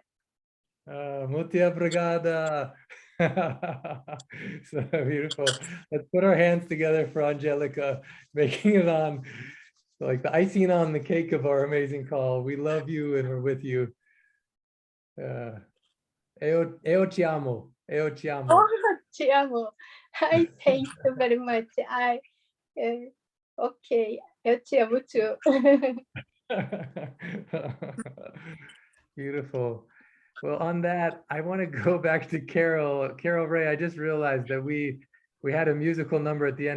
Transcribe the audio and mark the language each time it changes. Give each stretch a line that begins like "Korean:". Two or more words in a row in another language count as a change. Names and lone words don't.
Portuguese: Muito obrigada.
English: So beautiful. Let's put our hands together for Angelica, making it on like the icing on the cake of our amazing call. We love you and we're with you.
Portuguese: Eu te amo. Eu te amo.
English: Oh,
Portuguese: te amo.
English: I thank you very much.
Portuguese: Okay, eu te amo too.
English: Beautiful. Well, on that, I want to go back to Carol. Carol Ray, I just realized that we had a musical number at the end.